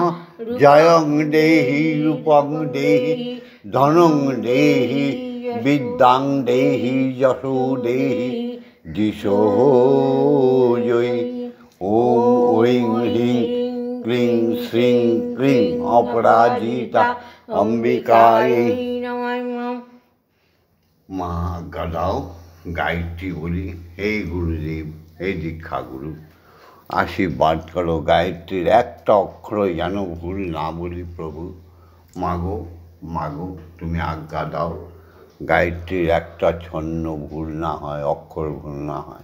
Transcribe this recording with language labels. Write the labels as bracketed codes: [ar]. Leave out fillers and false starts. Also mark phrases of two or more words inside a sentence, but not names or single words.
[sa] जयं देहि रूपं देहि धनं देहि विद्यां देहि यशो देहि दिशो जयि। ओम ह्रीं ह्रीं क्लीं श्रीं क्लीं अपराजिता अम्बिकायै नमः। [bn] মা গাদাও গায়ত্রী বলি। হে গুরুদেব, হে দীক্ষা গুরু, আশীর্বাদ করো গায়ত্রীর একটা অক্ষর যেন ভুল না বলি প্রভু। মাগো মাগো তুমি আজ্ঞা দাও গায়ত্রীর একটা ছন্ন ভুল না হয়, অক্ষর ভুল না হয়।